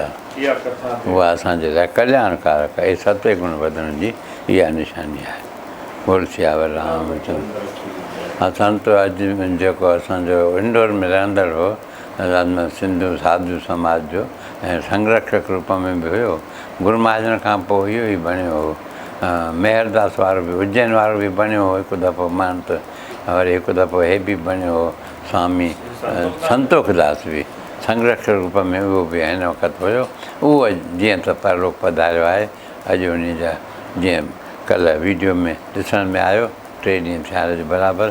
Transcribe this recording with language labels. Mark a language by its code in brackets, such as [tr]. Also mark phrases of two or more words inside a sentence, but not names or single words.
[sd] इहा कथा उहा असांजे लाइ कल्याणकारक आहे। सत्वे गुण वधण जी इहा निशानी आहे। बोल सियावर रामचंद्र। संत अॼु जेको असांजो इंदौर में रहंदड़ हो, सिंधु साधु समाज जो ऐं संरक्षक रूप में बि हुयो। गुरू महाजन खां पोइ इहो ई बणियो हो। मेहरदास वारो बि, उज्जैन वारो बि बणियो हो हिकु दफ़ो महंत, वरी हिकु दफ़ो हे बि बणियो हो स्वामी संतोखदास बि संरक्षक रूप में, उहो बि हिन वक़्तु हुयो। उहो जीअं त परलोक पधारियो आहे। अॼु उन जा जीअं कल्ह वीडियो में ॾिसण में आयो, 3 ॾींहं थिया जे बराबरि।